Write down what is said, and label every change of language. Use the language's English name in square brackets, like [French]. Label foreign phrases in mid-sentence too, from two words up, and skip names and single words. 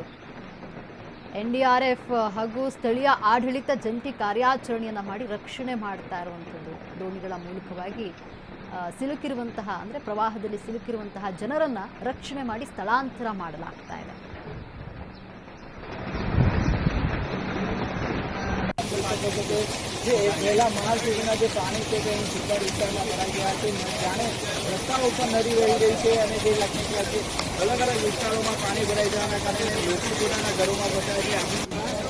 [Kannada] NDRF ಹಾಗೂ ಸ್ಥಳೀಯ ಆಡಳಿತ ಜಂಟಿ ಕಾರ್ಯಾಚರಣೆಯನ್ನು ಮಾಡಿ ರಕ್ಷಣೆ ಮಾಡ್ತಾ ಇರುವಂಥದ್ದು. ದೋಣಿಗಳ ಮೂಲಕವಾಗಿ ಸಿಲುಕಿರುವಂತಹ ಅಂದರೆ ಪ್ರವಾಹದಲ್ಲಿ ಸಿಲುಕಿರುವಂತಹ ಜನರನ್ನು ರಕ್ಷಣೆ ಮಾಡಿ ಸ್ಥಳಾಂತರ ಮಾಡಲಾಗ್ತಾ ಇದೆ. [Gujarati] શકો છો જે પહેલા માળ સુધીના જે પાણી છે તે અહીં સુપર વિસ્તારમાં ભરાઈ ગયા છે. જાણે રસ્તાઓ ઉપર નદી વહી રહી છે અને જે અલગ અલગ વિસ્તારોમાં પાણી ભરાઈ જવાના કારણે લોકો પોતાના ઘરોમાં ફસાય છે.